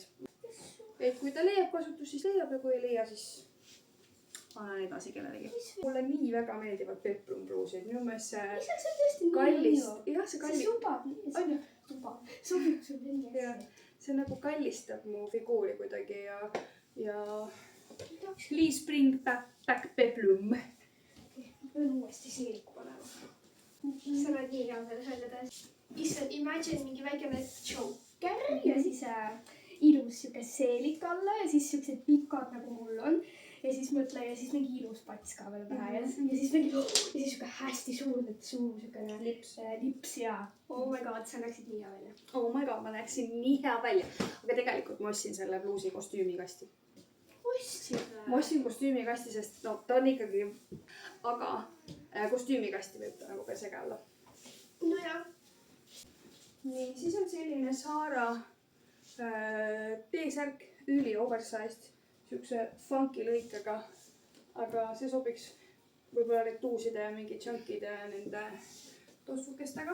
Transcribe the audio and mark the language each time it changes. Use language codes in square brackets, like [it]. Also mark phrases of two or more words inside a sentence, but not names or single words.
[et] Et kui ta leiab kasutust, siis leiab ja kui ei leia, siis annan edasi kellelegi. Mulle nii väga meeldivad Peplum bluusid. Minu meelest see kallist. Jah, see sobib sul nii hästi. See nagu kallistab mu figuuri kuidagi ja [en] please bring back Peplum. [et] Ma pean uuesti seeliku panema. Sa oled nii hea selles välja tõesti. Issand, imagine mingi väikene choker ja siis ilus siuke seelik alla ja siis siuksed pikad nagu mul on. Ja siis mõtle ja siis mingi ilus pats ka veel pähe ja siis mingi ja siis siuke hästi suur siukene lips ja [en] oh my god, [et] sa näeksid nii hea välja. [en] Oh my god, [et] ma näeksin nii hea välja. Aga tegelikult ma ostsin selle bluusi kostüümikasti. Ma ostsin kostüümikasti, sest no ta on ikkagi, aga kostüümikasti võib ta nagu ka sege olla. No jah. Nii, siis on selline Zara T-särk, üli oversized, siukse funky lõikega, aga see sobiks võib-olla retuuside ja mingi junkide ja nende tossukestega.